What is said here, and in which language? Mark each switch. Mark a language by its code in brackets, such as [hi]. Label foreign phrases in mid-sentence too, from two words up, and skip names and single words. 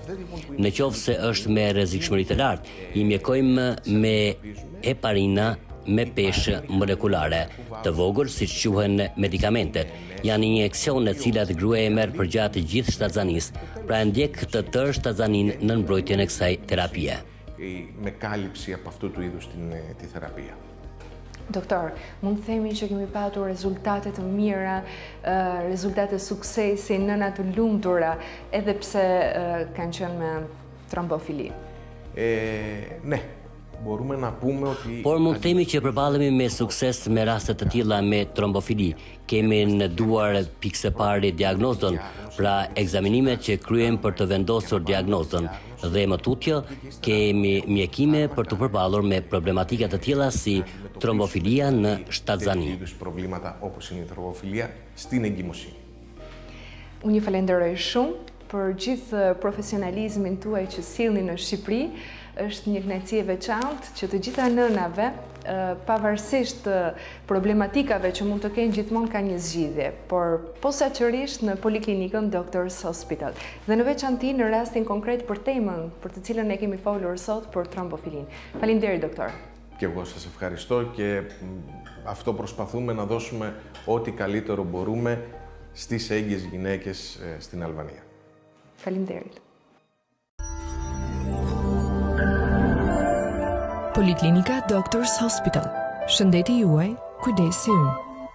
[sq] Në qoftë se është me rrezikshmëri të lartë, i mjekojmë me heparina me peshë molekulare, të vogël siç quhen medikamentet. Janë injeksione të cilat gruaja e merr përgjatë gjithë shtatzanisë, pra e ndjek të tërë shtatzaninë në mbrojtjen e kësaj terapie. [el] Με κάλυψη από αυτού του είδους τη θεραπεία. [sq] Doktor, mund të themi që kemi patur rezultate të mira, rezultate suksesi, nëna të lumtura, edhe pse kanë qenë me trombofili. [el] Ναι, μπορούμε να πούμε ότι... [sq] Por mund të themi që përballemi me sukses me raste të tilla me trombofili. Kemi në duar pikë së pari diagnozën, pra ekzaminimet që kryen për të vendosur diagnozën, dhe më tutje kemi mjekime për të përballur me problematika të tilla si trombofilia në shtatzani. [el] προβλήματα όπως είναι η θρομβοφιλία στην εγκυμοσύνη. [sq] Unë ju falenderoj shumë për gjithë profesionalizmin tuaj që sillni në Shqipëri. Është një kënaqësi e veçantë që të gjitha nënave, pavarësisht problematikave që mund të kenë, gjithmonë ka një zgjidhje, por posaçërisht në Poliklinikën Doctors Hospital. Dhe në veçanti në rastin konkret për temën për të cilën ne kemi folur sot për trombofilin. Faleminderit doktor. [el] Και εγώ σας ευχαριστώ και αυτό προσπαθούμε να δώσουμε ό,τι καλύτερο μπορούμε στις έγκυες γυναίκες στην Αλβανία. [sq] Faleminderit. Poliklinika Doctors Hospital. Shëndeti juaj, kujdesi ynë.